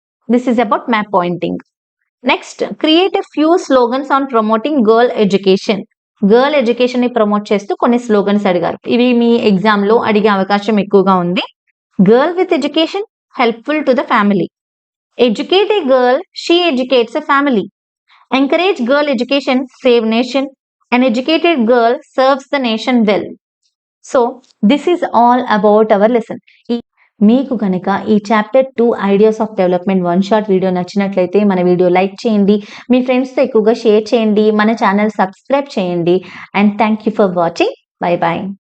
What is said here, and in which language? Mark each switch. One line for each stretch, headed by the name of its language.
English: This is about map pointing. Next, create a few slogans on promoting girl education.
Telugu: Girl education ని promote చేస్తూ కొన్ని slogans అడిగారు. ఇవి మీ exam లో అడిగే అవకాశం ఎక్కువగా ఉంది.
English: Girl with education helpful to the family. Educate a girl, she educates a family. Encourage girl education, save nation. An educated girl serves the nation well. So, this is all about our lesson.
Telugu: మీకు కనుక ఈ chapter 2 ideas of development 1 short video నచ్చినట్లయితే మన video like చేయండి, మీ ఫ్రెండ్స్తో ఎక్కువగా share చేయండి, మన ఛానల్ సబ్స్క్రైబ్ చేయండి.
English: And thank you for watching. Bye bye.